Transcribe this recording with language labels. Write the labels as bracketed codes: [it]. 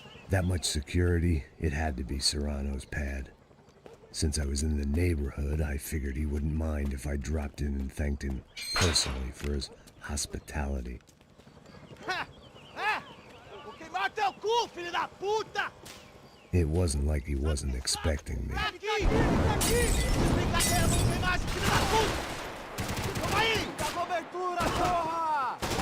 [en] That much security, it had to be Serrano's pad. Since I was in the neighborhood, I figured he wouldn't mind if I dropped in and thanked him personally for his hospitality. [pt] Vou queimar teu cu, filho da puta! [en] It wasn't like he wasn't expecting me. [pt] Aqui! Brincadeira, vamos queimar esse filho da puta! Toma aí! Dá cobertura, porra!